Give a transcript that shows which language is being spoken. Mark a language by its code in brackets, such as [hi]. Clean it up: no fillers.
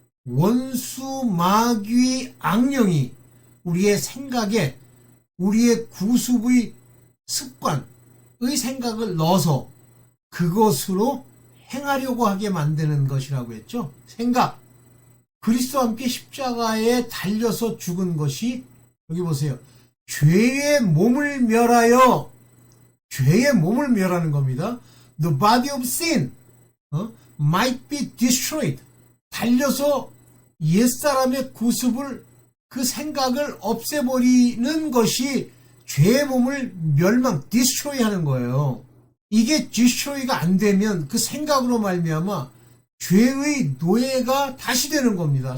[ko] 원수, 마귀, 악령이 우리의 생각에 우리의 구습의 습관의 생각을 넣어서 그것으로 행하려고 하게 만드는 것이라고 했죠. 생각. 그리스도와 함께 십자가에 달려서 죽은 것이 여기 보세요. 죄의 몸을 멸하여 죄의 몸을 멸하는 겁니다. [en] The body of sin might be destroyed. [ko] 달려서 옛사람의 구습을 그 생각을 없애버리는 것이 죄의 몸을 멸망, destroy 하는 거예요. 이게 destroy가 안 되면 그 생각으로 말미암아 죄의 노예가 다시 되는 겁니다.